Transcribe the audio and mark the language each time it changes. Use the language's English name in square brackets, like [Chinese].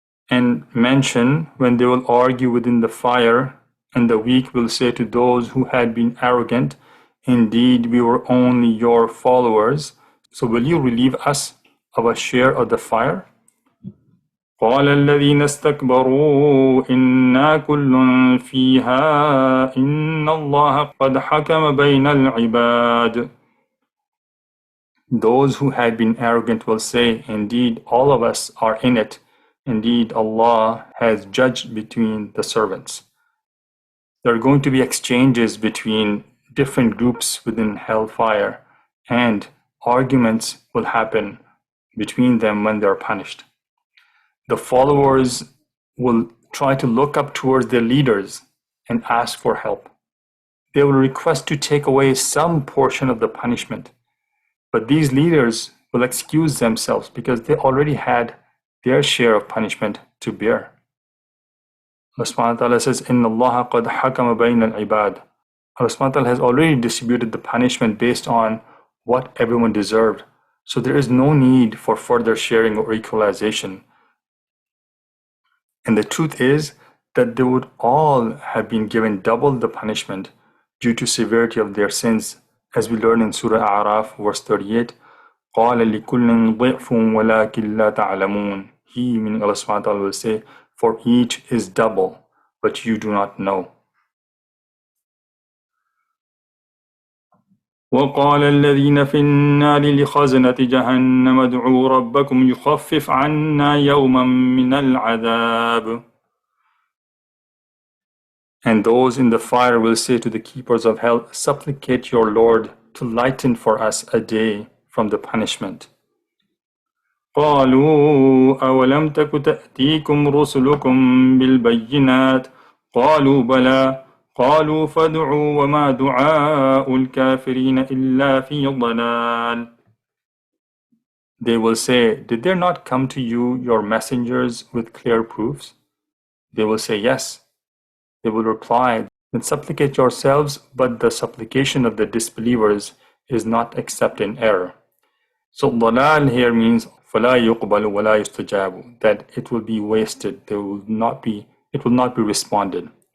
[English] And mention when they will argue within the fire, and the weak will say to those who had been arrogant, indeed we were only your followers, so will you relieve us of a share of the fire? [Arabic] قال الذين استكبروا إنا كل فيها إن الله قد حكم بين العباد. [English] Those who had been arrogant will say, indeed all of us are in it. Indeed Allah has judged between the servants. There are going to be exchanges between different groups within hellfire, and arguments will happen between them when they are punished. The followers will try to look up towards their leaders and ask for help. They will request to take away some portion of the punishment, but these leaders will excuse themselves because they already had their share of punishment to bear. Allah subhanahu wa ta'ala says, [Arabic] إِنَّ اللَّهَ قَدْ حَكَمَ بَيْنَ الْعِبَادِ. [English] Allah subhanahu wa ta'ala has already distributed the punishment based on what everyone deserved. So there is no need for further sharing or equalization. And the truth is that they would all have been given double the punishment due to severity of their sins, as we learn in Surah A'raf, verse 38, [Arabic] قَالَ لِكُلٍّ ضِعْفٌ وَلَكِنْ لَا تَعْلَمُونَ. [English] He, meaning Allah subhanahu wa ta'ala, will say, for each is double, but you do not know. [Arabic] وقال الذين في النار لخزنة جهنم ادعوا ربكم يخفف عنا يوما من العذاب. [English] And those in the fire will say to the keepers of hell, supplicate your Lord to lighten for us a day from the punishment. [Arabic] قالوا أولم تك تأتيكم رسلكم بالبينات قالوا بلى قالوا فادعوا وما دعاء الكافرين إلا في ضلال. [English] They will say, did there not come to you your messengers with clear proofs? They will say, yes. They will reply, then supplicate yourselves, but the supplication of the disbelievers is not except in error. So dalal here means [Arabic] فَلَا يُقْبَلُ وَلَا يُسْتَجَابُ, [English] that it will be wasted, it will not be responded.